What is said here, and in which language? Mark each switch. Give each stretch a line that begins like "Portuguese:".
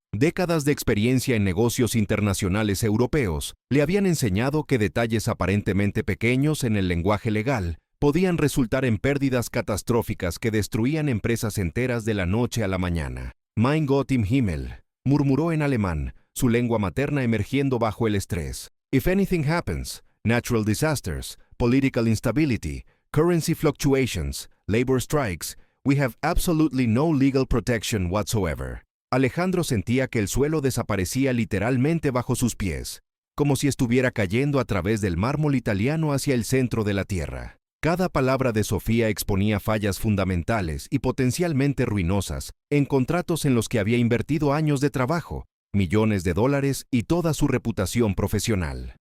Spanish: Décadas de experiencia en negocios internacionales europeos le habían enseñado que detalles aparentemente pequeños en el lenguaje legal podían resultar en pérdidas catastróficas que destruían empresas enteras de la noche a la mañana.
German: Mein Gott im Himmel,
Spanish: murmuró en alemán, su lengua materna emergiendo bajo el estrés.
English: If anything happens, natural disasters, political instability, currency fluctuations, labor strikes, we have absolutely no legal protection whatsoever.
Spanish: Alejandro sentía que el suelo desaparecía literalmente bajo sus pies, como si estuviera cayendo a través del mármol italiano hacia el centro de la tierra. Cada palabra de Sofía exponía fallas fundamentales y potencialmente ruinosas en contratos en los que había invertido años de trabajo, millones de dólares y toda su reputación profesional.